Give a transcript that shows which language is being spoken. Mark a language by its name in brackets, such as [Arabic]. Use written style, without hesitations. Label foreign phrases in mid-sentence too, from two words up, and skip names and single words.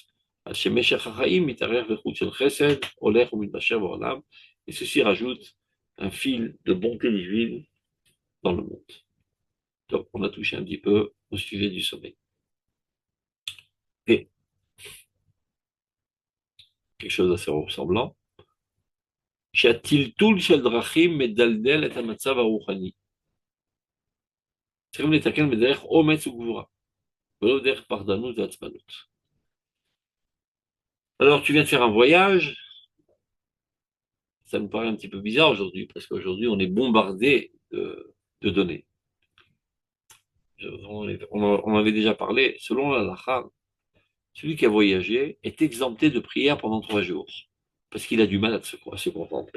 [French] Et ceci rajoute un fil de bonté divine dans le monde. Donc, on a touché un petit peu au sujet du sommeil. Et quelque chose d'assez ressemblant. [Hebrew] שהטלטול של דרכים מדלדל את המצב הרוחני. צריכים לתקן בדרך אומץ וגבורה, ולא דרך פחדנות ועצבנות. [French] Alors, tu viens de faire un voyage, ça me paraît un petit peu bizarre aujourd'hui, parce qu'aujourd'hui, on est bombardé de données. On en avait déjà parlé, selon la halakha, celui qui a voyagé est exempté de prière pendant 3 jours, parce qu'il a du mal à se contenter.